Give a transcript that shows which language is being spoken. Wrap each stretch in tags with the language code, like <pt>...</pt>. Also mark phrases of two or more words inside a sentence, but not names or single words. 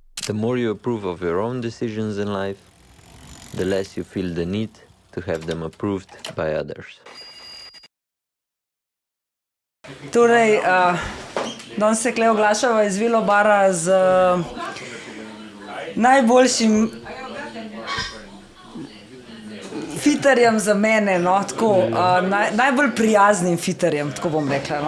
<en>The more you approve of your own decisions in life, the less you feel the need to have them approved by others.</en> <sl>Torej, danes se kle oglašava iz Vilobara z najboljšim fiterjem za mene, no, tako, najbolj prijaznim fiterjem, tako bom rekla, no.</sl>